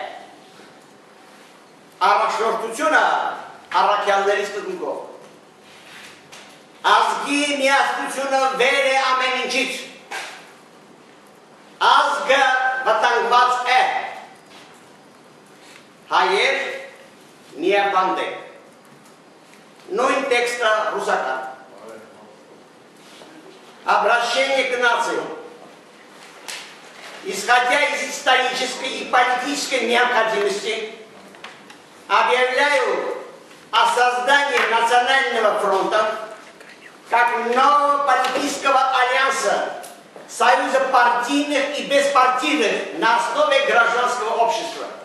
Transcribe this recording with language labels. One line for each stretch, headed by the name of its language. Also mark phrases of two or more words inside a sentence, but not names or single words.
Armenian: Առաջնորդությունը առաքյալների սկզբունքով։ Ազգի միասնությունը վեր է ամեն ինչից։ Ազգը վտանգված է։ Հայեր միաբանդ է։ Նույն տեքստը ռուսական։
Russian: Обращение к нациям. Исходя из исторической и политической необходимости, объявляю о создании Национального фронта как нового политического альянса, союза партийных и беспартийных на основе гражданского общества.